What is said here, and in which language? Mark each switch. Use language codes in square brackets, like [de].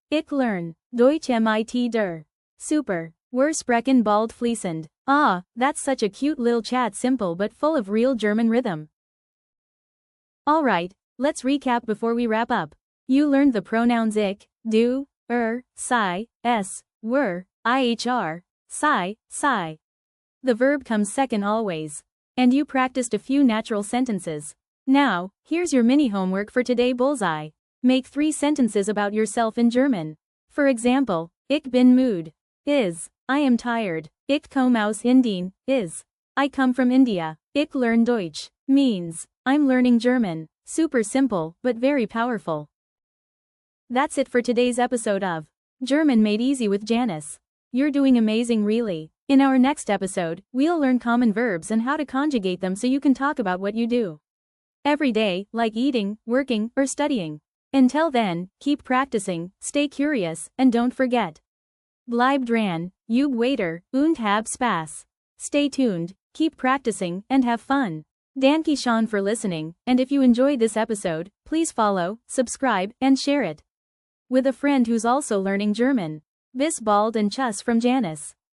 [de] Ich lerne Deutsch mit dir. Super. Wir sprechen bald fließend. [en] Ah, that's such a cute little chat, simple but full of real German rhythm. Alright, let's recap before we wrap up. You learned the pronouns [de] ich, du, sie, es, wir, ihr, sie. [en] The verb comes second always. And you practiced a few natural sentences. Now, here's your mini homework for today. Bullseye. Make 3 sentences about yourself in German. For example, [de] ich bin müde [en] is I am tired. [de] Ich komme aus Indien [en] is I come from India. [de] Ich lerne Deutsch [en] means I'm learning German. Super simple, but very powerful. That's it for today's episode of German Made Easy with Janice. You're doing amazing, really. In our next episode, we'll learn common verbs and how to conjugate them so you can talk about what you do every day, like eating, working, or studying. Until then, keep practicing, stay curious, and don't forget. [de] Bleib dran, üb weiter, und hab Spaß. [en] Stay tuned, keep practicing, and have fun. [de] Danke schön [en] for listening, and if you enjoyed this episode, please follow, subscribe, and share it with a friend who's also learning German. [de] Bis bald [en] and [de] tschüss [en] from Janice.